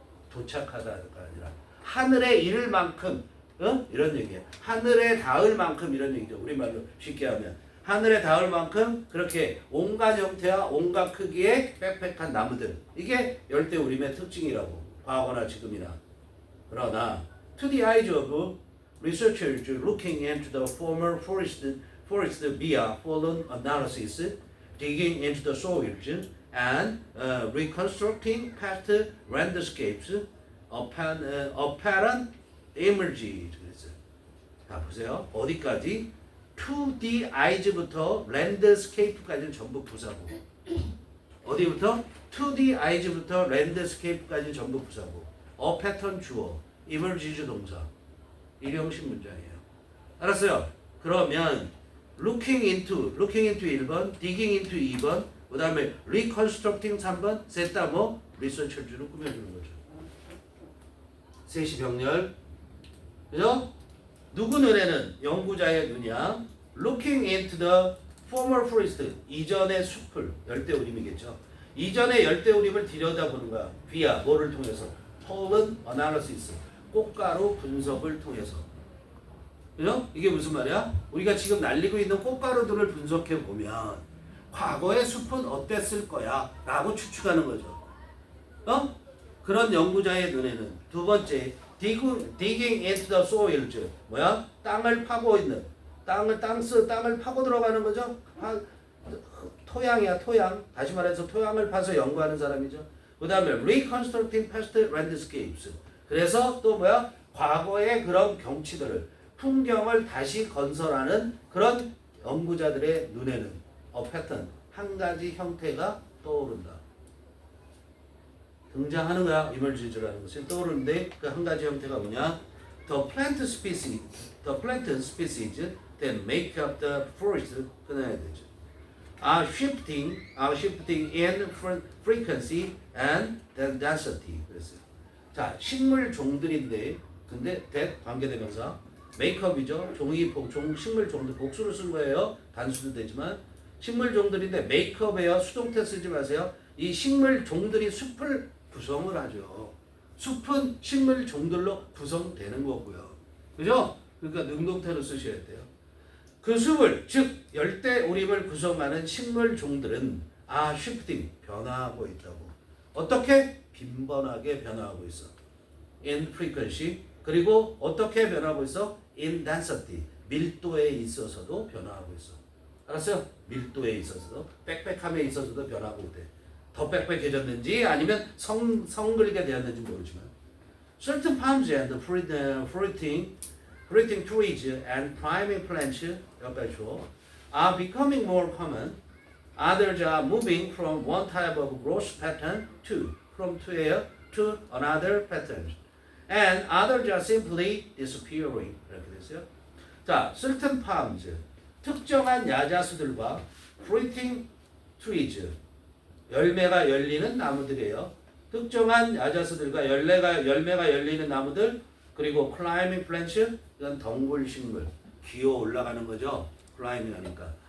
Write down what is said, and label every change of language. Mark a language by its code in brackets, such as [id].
[ko] 도착하다가 아니라 하늘에 이를 만큼 이런 얘기예요. 하늘에 닿을 만큼 이런 얘기죠. 우리말로 쉽게 하면 하늘에 닿을 만큼 그렇게 온갖 형태와 온갖 크기의 빽빽한 나무들 이게 열대우림의 특징이라고 과거나 지금이나. [en] 그러나 to the eyes of researchers looking into the former forest via fallen analysis, digging into the soils and reconstructing past landscapes, apparent images. [ko] 자 보세요. 어디까지? [en] to the eyes [ko] 부터 landscape까지는 전부 부사고. 어디부터? [en] to the eyes [ko] 부터 landscape까지는 전부 부사고. [en] a pattern [ko] 주어, images 동사. 일형식 문장이에요. 알았어요? 그러면 [en] looking into [ko] 1번, [en] digging into [ko] 2번, 그 다음에 reconstructing 3번, 셋 다 뭐 researcher로 꾸며주는 거죠. 셋이 병렬. 그죠? 누구 눈에는 연구자의 눈이야. [en] Looking into the former forest. [ko] 이전의 숲을. 열대우림이겠죠. 이전의 열대우림을 들여다보는 거야. via 뭐를 통해서? [en] pollen analysis. [ko] 꽃가루 분석을 통해서. 그죠? 이게 무슨 말이야? 우리가 지금 날리고 있는 꽃가루들을 분석해 보면 과거의 숲은 어땠을 거야 라고 추측하는 거죠. 그런 연구자의 눈에는 두 번째 [en] digging into the soil, [ko] 뭐야? 땅을 파고 있는 땅을 파고 들어가는 거죠. 토양이야, 토양. 다시 말해서 토양을 파서 연구하는 사람이죠. 그 다음에 [en] reconstructing past landscapes. [ko] 그래서 또 뭐야? 과거의 그런 경치들을 풍경을 다시 건설하는 그런 연구자들의 눈에는 패턴, 한 가지 형태가 떠오른다. 등장하는 거야. 이멀지즈라는 것이 떠오르는데 그 한 가지 형태가 뭐냐? [en] The plant species that make up the forest [ko] 끊어야 되죠. [en] are shifting in frequency and density. [ko] 그랬어요. 자, 식물 종들인데 근데 that 관계대명사 메이크업이죠. 식물 종들 복수를 쓴 거예요. 단수도 되지만 식물 종들인데 메이크업이에요. 수동태 쓰지 마세요. 이 식물 종들이 숲을 구성을 하죠. 숲은 식물 종들로 구성되는 거고요. 그죠? 그러니까 능동태로 쓰셔야 돼요. 그 숲을 즉 열대우림을 구성하는 식물 종들은 shifting 변화하고 있다고. 어떻게? 빈번하게 변화하고 있어. [en] in frequency. [ko] 그리고 어떻게 변화하고 있어? [en] in density. [ko] 밀도에 있어서도 변화하고 있어. 알았어요? 밀도에 있어서도 빽빽함에 있어서도 변화하고 있대. 더 빽빽해졌는지 아니면 성글게 되었는지 모르지만 [en] certain palms and fruiting trees and climbing plants [ko] 여기까지 줘. [en] are becoming more common. Others are moving from one type of growth pattern to another pattern. And others are simply disappearing. [ko] 이렇게 됐어요. 자, [en] certain palms, [ko] 특정한 야자수들과 [en] fruiting trees, [ko] 열매가 열리는 나무들이에요. 특정한 야자수들과 열매가 열리는 나무들, 그리고 [en] climbing plants, [ko] 이건 덩굴 식물, 기어 올라가는 거죠. climbing 하니까.